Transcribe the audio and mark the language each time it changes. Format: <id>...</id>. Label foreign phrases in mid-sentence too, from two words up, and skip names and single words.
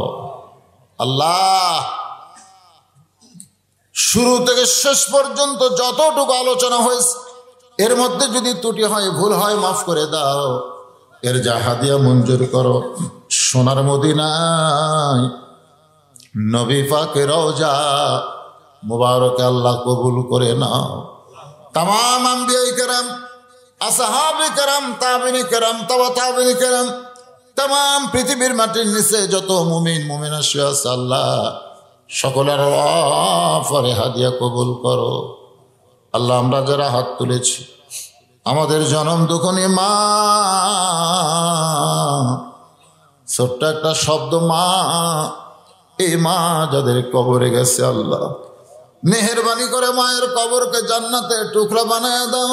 <bn>আল্লাহ শুরু থেকে শেষ পর্যন্ত যতটুকু আলোচনা হয়েছে, এর মধ্যে যদি ত্রুটি হয়, ভুল হয়, মাফ করে দাও। এর যা হাদিয়া মঞ্জুর করো। সোনার মদিনায় নবী পাকের রওজা মুবারকে আল্লাহ কবুল করে নাও। তামাম আম্বিয়া কেরাম, আসহাব কেরাম, তাবিনী কেরাম, তাবা তাবিনী কেরাম, তামাম পৃথিবীর মাটির নিচে যত মুমিন মুমিনা শুয়ে আছে আল্লাহ সকলের ওয়াফরে হাদিয়া কবুল করো। আল্লাহ আমরা যারা হাত তুলেছি আমাদের জনম দুঃখনী মা, ছোট্ট একটা শব্দ মা, এই মা যাদের কবরে গেছে আল্লাহ মেহেরবানি করে মায়ের কবরকে জান্নাতের টুকরা বানায় দাও।</bn>